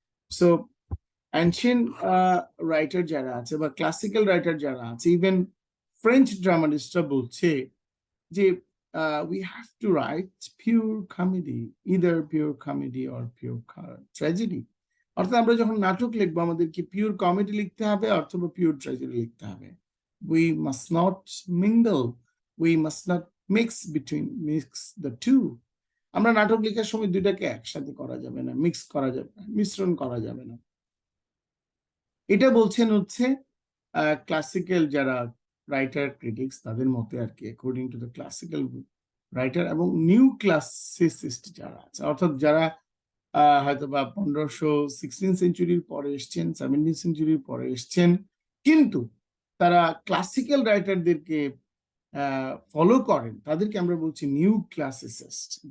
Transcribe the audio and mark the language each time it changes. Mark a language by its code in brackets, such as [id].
[bn] So ancient writer যারা আছে বা ক্লাসিক্যাল রাইটার যারা আছে, ইভেন ফ্রেঞ্চ ড্রামাটিস্টরা বলছে যে [en] we have to write pure comedy, either pure comedy or pure tragedy. [bn] অর্থাৎ আমরা যখন নাটক লিখবো আমাদেরকে পিওর কমেডি লিখতে হবে অথবা পিওর ট্র্যাজেডি লিখতে হবে। [en] We must not mingle, we must not mix the two. [bn] আমরা নাটক লেখার সময় দুইটাকে একসাথে করা যাবে না, মিক্স করা যাবে না, মিশ্রণ করা যাবে না। এটা বলছেন হচ্ছে ক্লাসিক্যাল যারা রাইটার ক্রিটিক্স তাদের মতে আর কি, [en] according to the classical [bn] writer এবং নিউ ক্লাসিসিস্ট যারা আছে, অর্থাৎ যারা হয়তো বা 16 সেঞ্চুরির পরে এসছেন, 17 সেঞ্চুরির পরে এসছেন, কিন্তু তারা ক্লাসিক্যাল রাইটারদেরকে ফলো করেন, তাদেরকে আমরা বলছি নিউ ক্লাসিসিস্ট।